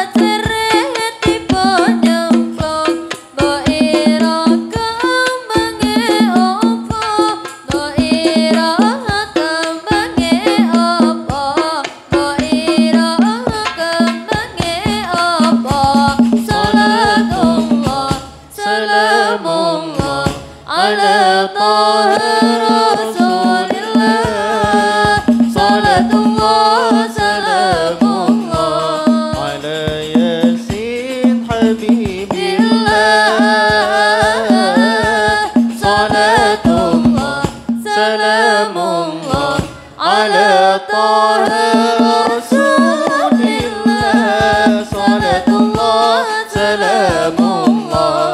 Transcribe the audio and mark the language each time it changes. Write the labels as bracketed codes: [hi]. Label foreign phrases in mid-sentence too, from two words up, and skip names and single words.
[jv] tiba nyemplung mbok ira kembange opo mbok ira kembange opo mbok ira kembange opo [ar] صلاة الله سلام الله على طه رسول الله صلاة الله سلام الله على ياسين حبيب صلاة الله سلام الله على طه رسول الله صلاة الله سلام الله